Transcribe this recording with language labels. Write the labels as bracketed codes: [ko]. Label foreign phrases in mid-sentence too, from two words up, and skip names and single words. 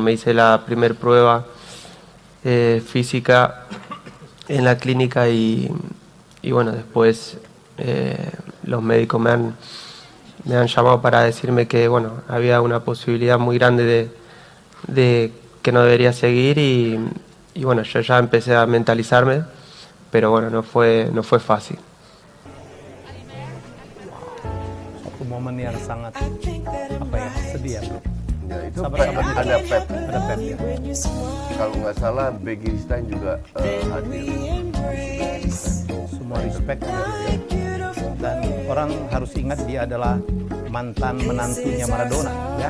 [es] me hice la primer prueba física en la clínica y bueno, después los médicos me han llamado para decirme que bueno, había una posibilidad muy grande de que no debería seguir y bueno, yo ya empecé a mentalizarme, pero bueno, no fue fácil. [id] Satu momen yang sangat sedih ya bro. Ya, itu ada Pep ya. Kalau nggak salah Begiristain juga hadir. Semua respect dan orang harus ingat dia adalah mantan menantunya Maradona ya.